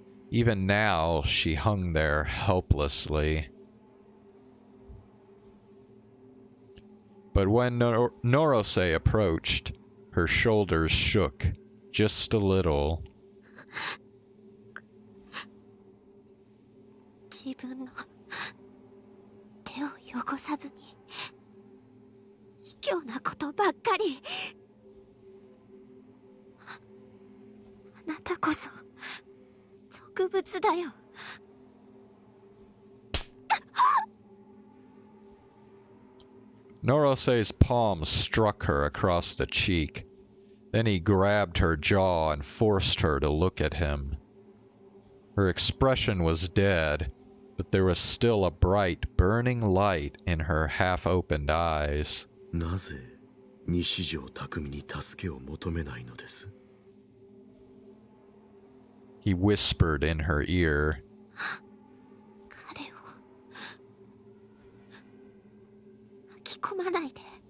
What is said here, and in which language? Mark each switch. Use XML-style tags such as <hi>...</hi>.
<en>Even now, she hung there helplessly. But when Norosei approached, her shoulders shook just a little.</en> <ja>自分の手を汚さずに卑怯なことばっかり。あなたこそ俗物だよ。</ja> <en>Norosei's palm struck her across the cheek. Then he grabbed her jaw and forced her to look at him. Her expression was dead, but there was still a bright, burning light in her half-opened eyes.</en> <ja>なぜ西条拓海に助けを求めないのです？</ja> <en>He whispered in her ear.</en> <ja>彼を巻き込まないで。</ja>